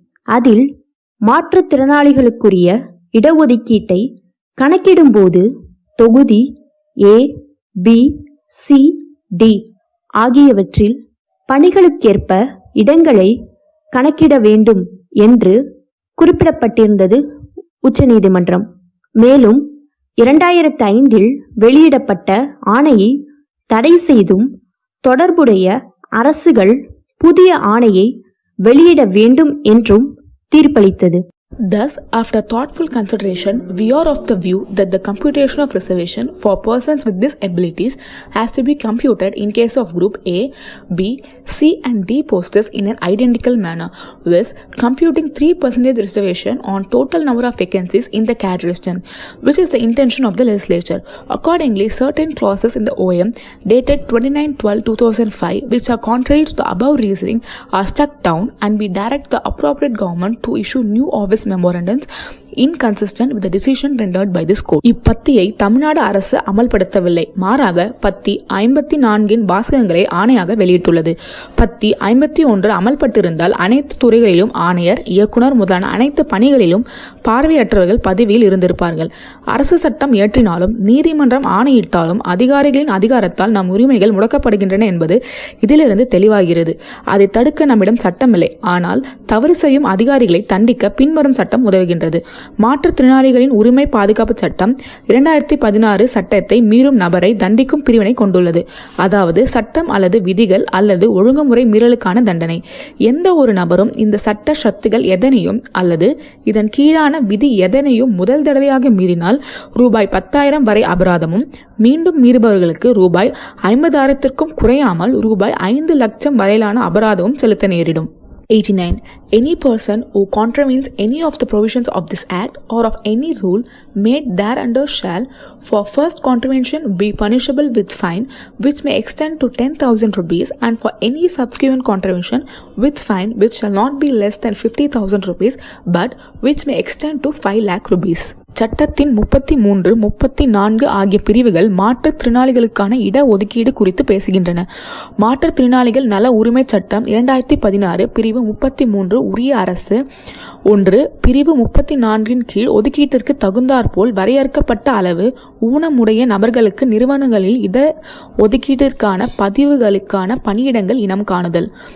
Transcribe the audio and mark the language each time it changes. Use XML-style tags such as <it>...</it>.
<ta>அதில் மாற்றுத்திறனாளிகளுக்குரிய இடஒதுக்கீட்டை கணக்கிடும்போது தொகுதி A, B, C, D ஆகியவற்றில் பணிகளுக்கேற்ப இடங்களை கணக்கிட வேண்டும் என்று குறிப்பிடப்பட்டிருந்தது உச்சநீதிமன்றம். மேலும் 2005 வெளியிடப்பட்ட ஆணையை தடை செய்தும் தொடர்புடைய அரசுகள் புதிய ஆணையை வெளியிட வேண்டும் என்றும் தீர்ப்பளித்தது.</ta> <en>Thus, after thoughtful consideration, we are of the view that the computation of reservation for persons with disabilities has to be computed in case of Group A, B, C and D posters in an identical manner, with computing 3% reservation on total number of vacancies in the category, which is the intention of the legislature. Accordingly, certain clauses in the OM dated 29/12/2005, which are contrary to the above reasoning, are struck down, and we direct the appropriate government to issue new office memorandums inconsistent with the decision rendered by this court.</en> <ta>இப்பத்தியை Tamil Nadu அரசு அமல்படுத்தவில்லை. மாறாக பத்தி 54 வாசகங்களை ஆணையாக வெளியிட்டுள்ளது. பத்தி 51 அமல்பட்டிருந்தால் அனைத்து துறைகளிலும் ஆணையர், இயக்குனர் முதலான அனைத்து பணிகளிலும் பார்வையற்றவர்கள் பதவியில் இருந்திருப்பார்கள். அரசு சட்டம் இயற்றினாலும் நீதிமன்றம் ஆணையிட்டாலும் அதிகாரிகளின் அதிகாரத்தால் நம் உரிமைகள் முடக்கப்படுகின்றன என்பது இதிலிருந்து தெளிவாகிறது. அதை தடுக்க நம்மிடம் சட்டமில்லை. ஆனால் தவறு செய்யும் அதிகாரிகளை தண்டிக்க பின்வரும் சட்டம் உதவுகின்றது. மாற்றுத்திறனாளிகளின் உரிமை பாதுகாப்பு சட்டம் 2016 சட்டத்தை மீறும் நபரை தண்டிக்கும் பிரிவினை கொண்டுள்ளது. அதாவது சட்டம் அல்லது விதிகள் அல்லது ஒழுங்குமுறை மீறலுக்கான தண்டனை. எந்த ஒரு நபரும் இந்த சட்ட சத்துகள் எதனையும் அல்லது இதன் கீழான விதி எதனையும் முதல் தடவையாக மீறினால் ரூபாய் 10,000 வரை அபராதமும், மீண்டும் மீறுபவர்களுக்கு ரூபாய் 50,000க்கும் குறையாமல் ரூபாய் 5 லட்சம் வரையிலான அபராதமும் செலுத்த நேரிடும். 89.</ta> <en>Any person who contravenes any of the provisions of this Act or of any rule made thereunder shall, for first contravention, be punishable with fine, which may extend to 10,000 rupees, and for any subsequent contravention, with fine which shall not be less than 50,000 rupees, but which may extend to 5 lakh rupees.</en> <ta>சட்டத்தின் 33, 34 ஆகிய பிரிவுகள் மாற்றுத்திறனாளிகளுக்கான இட ஒதுக்கீடு குறித்து பேசுகின்றன. மாற்றுத்திறனாளிகள் நல உரிமை சட்டம் 2016 பிரிவு 33 உரிய அரசு 1 பிரிவு 34 கீழ் ஒதுக்கீட்டிற்கு தகுந்தாற்போல் வரையறுக்கப்பட்ட அளவு ஊனமுடைய நபர்களுக்கு நிறுவனங்களில் இட ஒதுக்கீட்டிற்கான பதிவுகளுக்கான பணியிடங்கள் இனம் காணுதல்.</ta>